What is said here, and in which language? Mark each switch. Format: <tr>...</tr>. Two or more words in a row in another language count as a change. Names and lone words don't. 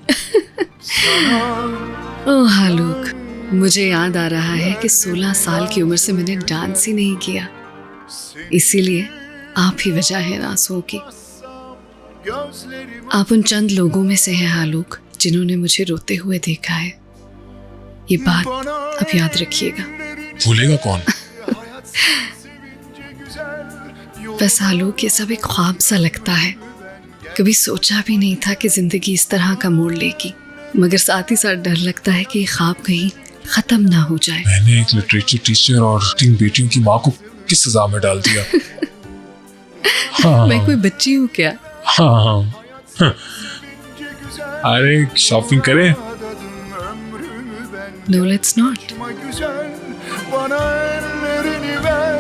<hi>ओह आलोक, मुझे याद आ रहा है कि 16 साल की उम्र से मैंने डांस ही नहीं किया, इसीलिए आप ही वजह है इन आंसुओं की।</hi> <tr>Gözlerim</tr> <hi>आप उन चंद लोगों में से हैं आलोक, जिन्होंने मुझे रोते हुए देखा है। ये बात</hi> <tr>bana</tr> <hi>अब याद रखिएगा। भूलेगा कौन?</hi> <tr>hayat sevince güzel yoluna</tr> <hi>बस आलोक, ये सब एक ख्वाब सा लगता है। कभी सोचा भी नहीं था कि जिंदगी इस तरह का मोड़ लेगी, मगर साथ ही साथ डर लगता है कि ये ख्वाब कहीं खत्म ना हो जाए। मैंने एक</hi> <en>literature teacher</en> <hi>और 3 बेटियों की माँ को किस सजा में डाल दिया। हाँ, मैं कोई बच्ची हूँ क्या? हाँ। अरे शॉपिंग करें?</hi> <tr>adadım ömrümü ben.</tr> <en>No let's not.</en> <tr>Kaçma güzel bana ellerini ver.</tr>